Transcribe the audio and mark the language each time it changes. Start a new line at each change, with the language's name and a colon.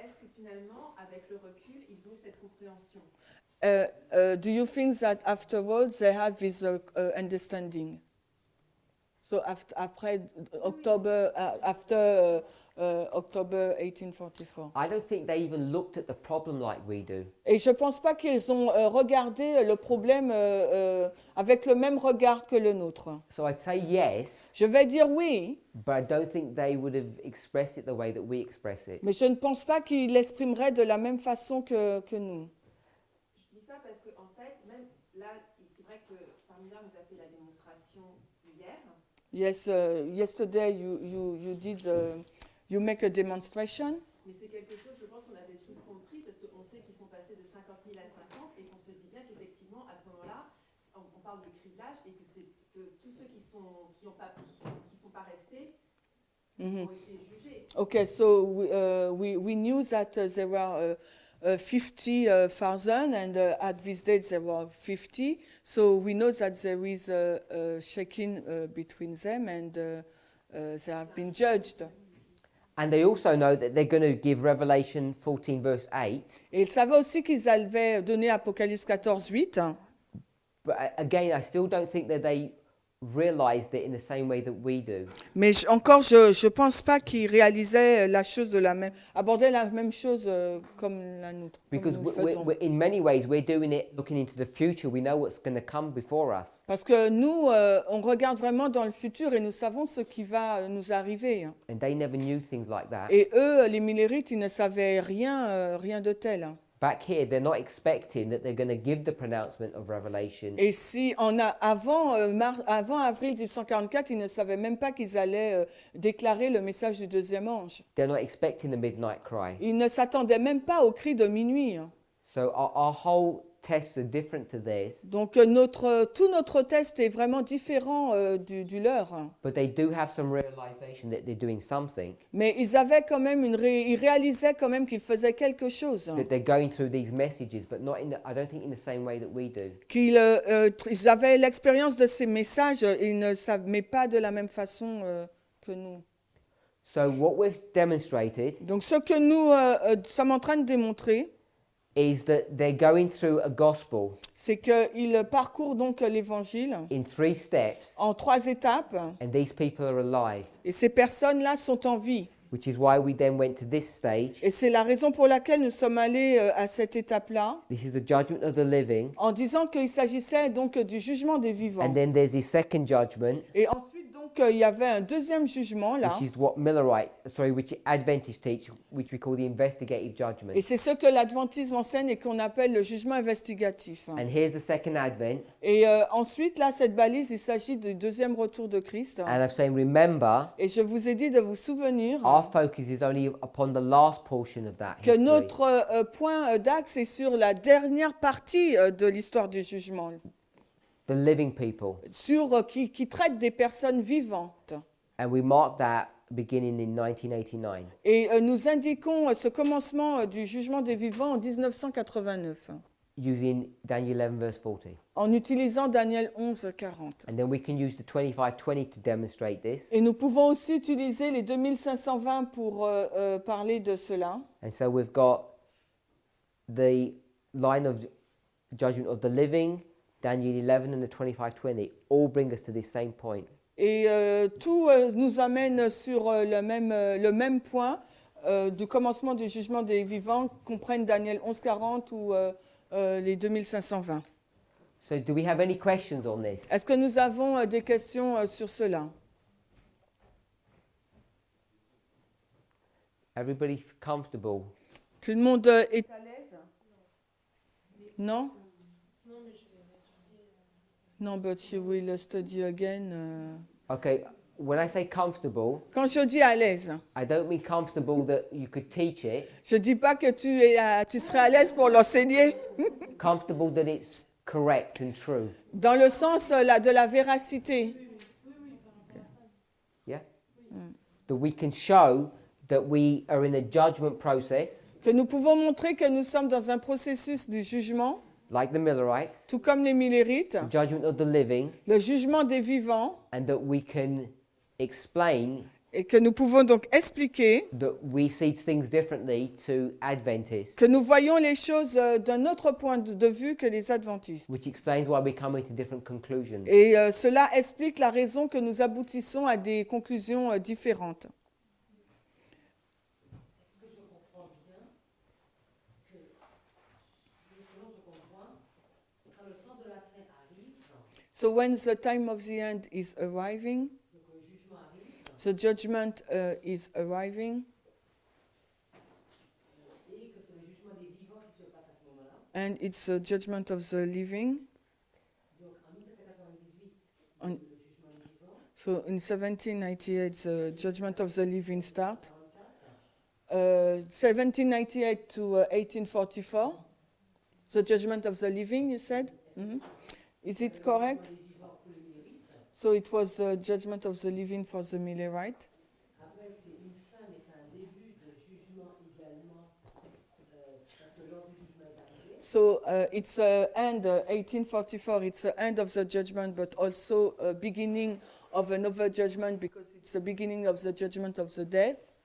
French: Est-ce que finalement, avec le recul, ils ont eu cette compréhension?
English: do you think that afterwards they had this understanding? So after October, October 1844. I don't think they even looked at the problem like we do.
French: Et je ne pense pas qu'ils ont regardé le problème avec le même regard que le nôtre.
English: So I'd say yes,
French: Je vais dire oui,
English: but I don't think they would have expressed it the way that we express it.
French: mais je ne pense pas qu'ils l'exprimeraient de la même façon que nous. Je dis ça parce que, en fait, même là, c'est vrai que Parminder nous a fait la démonstration hier.
English: Yes, yesterday you did you make a demonstration.
French: Mais c'est quelque chose, je pense qu'on avait tous compris, parce qu'on sait qu'ils sont passés de 50 000 à 50, et qu'on se dit bien qu'effectivement, à ce moment-là, on parle de criblage, et que c'est que tous ceux qui sont pas restés ont été jugés.
English: Okay, so we knew that there were 50,000 and at this date there were 50. So we know that there is a shaking between them and they have been judged. And they also know that they're going to give Revelation 14 verse 8.
French: Et ils savaient aussi qu'ils avaient donné Apocalypse 14, 8.
English: But again, I still don't think that they realized it in the same way that we do.
French: Mais encore, je pense pas qu'ils réalisaient la chose de la même, abordaient la même chose comme la nôtre. comme
English: Because
French: nous faisons.
English: in many ways, we're doing it looking into the future. We know what's going to come before us.
French: Parce que nous, on regarde vraiment dans le futur et nous savons ce qui va nous arriver.
English: And they never knew things like that.
French: Et eux, les millérites, ils ne savaient rien de tel.
English: Back here, they're not expecting that they're going to give the pronouncement of Revelation.
French: Et si avant avril 1844, ils ne savaient même pas qu'ils allaient déclarer le message du deuxième ange.
English: They're not expecting the midnight cry.
French: Ils ne s'attendaient même pas au cri de minuit.
English: So our whole tests are different to theirs.
French: Donc tout notre test est vraiment différent du leur.
English: But they do have some realization that they're doing something,
French: Mais ils avaient quand même ils réalisaient quand même qu'ils faisaient quelque chose.
English: that they're going through these messages, but not I don't think in the same way that we do.
French: Qu'ils ils avaient l'expérience de ces messages, ils ne savent, mais pas de la même façon que nous.
English: So what we've demonstrated
French: Donc ce que nous sommes en train de démontrer,
English: is that they're going through a gospel
French: c'est qu'ils parcourent donc l'évangile
English: in 3 steps,
French: en 3 étapes,
English: and these people are alive,
French: et ces personnes-là sont en vie.
English: which is why we then went to this stage.
French: Et c'est la raison pour laquelle nous sommes allés à cette étape-là,
English: This is the judgment of the living,
French: en disant qu'il s'agissait donc du jugement des vivants.
English: and then there's the second judgment,
French: Et ensuite, donc, il y avait un deuxième jugement là.
English: which Adventists teach, which we call the investigative judgment.
French: Et c'est ce que l'adventisme enseigne et qu'on appelle le jugement investigatif.
English: And here's the second advent,
French: Et ensuite, là, cette balise, il s'agit du deuxième retour de Christ.
English: and I'm saying, remember,
French: Et je vous ai dit de vous souvenir
English: our focus is only upon the last portion of that
French: que
English: history.
French: notre point d'axe est sur la dernière partie de l'histoire du jugement,
English: The living people.
French: sur qui traite des personnes vivantes.
English: And we mark that beginning in 1989.
French: Et nous indiquons ce commencement du jugement des vivants en 1989,
English: Using Daniel 11 verse 40.
French: en utilisant Daniel 11, 40.
English: And then we can use the 25:20 to demonstrate this.
French: Et nous pouvons aussi utiliser les 2520 pour parler de cela.
English: And so we've got the line of judgment of the living, Daniel 11 and the 25:20 all bring us to this same point.
French: Et tout nous amène sur le même point du commencement du jugement des vivants, qu'on prenne Daniel 11, 40 ou les 2520.
English: So do we have any questions on this?
French: Est-ce que nous avons des questions sur cela?
English: Everybody comfortable?
French: Tout le monde est à l'aise? Non? Non, mais je vais étudier.
English: No, but you will study again. Okay, when I say comfortable,
French: Quand je dis à l'aise,
English: I don't mean comfortable that you could teach it.
French: je ne dis pas que tu serais à l'aise pour l'enseigner,
English: Comfortable that it's correct and true.
French: dans le sens de la véracité.
English: Yeah? That we can show that we are in a judgment process,
French: Que nous pouvons montrer que nous sommes dans un processus du jugement,
English: like the Millerites,
French: tout comme les Millérites,
English: the judgment of the living,
French: le jugement des vivants,
English: and that we can explain
French: et que nous pouvons donc expliquer
English: that we see things differently to Adventists,
French: que nous voyons les choses d'un autre point de vue que les adventistes.
English: which explains why we come to different conclusions.
French: Et cela explique la raison que nous aboutissons à des conclusions différentes. Est-ce que je comprends bien que, selon ce qu'on voit, quand le temps de la fin arrive,
English: So when the time of the end is arriving,
French: donc le jugement arrive,
English: the judgment is arriving,
French: et que c'est le jugement des vivants qui se passe à ce moment-là,
English: and it's the judgment of the living.
French: donc en 1798, On- le jugement des vivants,
English: So in 1798, the judgment of the living start. 44, 1798 to 1844, the judgment of the living, you said? Mhm. Is it correct?
French: les vivants pour les mérites.
English: So it was the judgment of the living for the Millerite.
French: Après, c'est une fin, mais c'est un début de jugement également, parce que l'heure du jugement est arrivée.
English: So it's end 1844. It's the end of the judgment, but also a beginning of another judgment because it's the beginning of the judgment of the death.